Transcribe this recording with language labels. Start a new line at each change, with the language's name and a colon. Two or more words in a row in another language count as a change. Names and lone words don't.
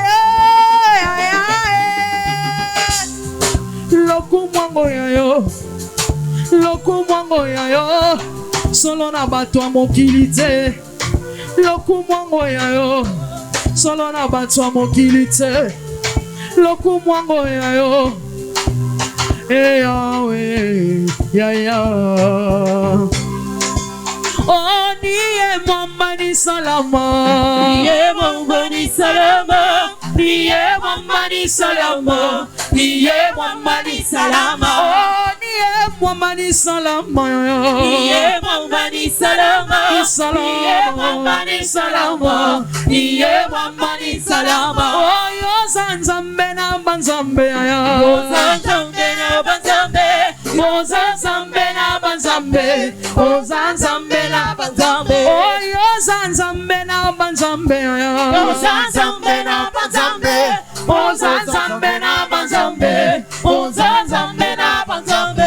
Lingala: ya lokumwango ya yo lokumwango ya yo solo na bato ya mokili te lokumwango ya yo solo na bato ya mokili te lokumwango ya yo Yahweh Oh
Swahili: niye mwamba ni salama niye mwamba ni salama niye mwamba ni salama niye mwamba ni salama Oh niye mwamba ni salama niye mwamba ni salama niye mwamba ni salama niye mwamba ni salama
Lingala: Oh yo zanzambe na banzambe yo zanzambe na banzambe yo zanzambe na banzambe yo zanzambe na banzambe Oh yo zanzambe na banzambe yo zanzambe na banzambe yo zanzambe na banzambe yo zanzambe na banzambe